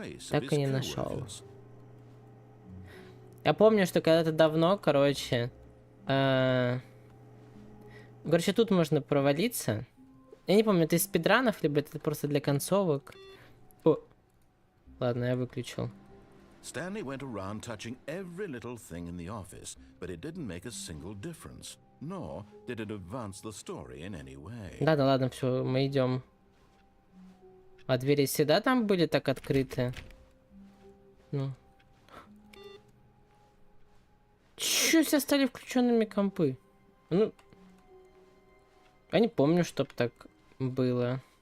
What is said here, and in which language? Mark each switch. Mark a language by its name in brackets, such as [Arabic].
[Russian] Так и не нашел. Я помню, что когда-то давно, короче, Короче, тут можно провалиться. Я не помню, это из спидранов, либо это просто для концовок. О, ладно, я выключил. [English] Stanley went around touching every little thing in the office, but it didn't make a single difference, nor did it advance the story in any way. [Russian] Да, ладно, все, мы идем. А двери всегда там были так открыты? Ну. Чё все стали включенными компы? Ну. Я не помню, чтоб так было.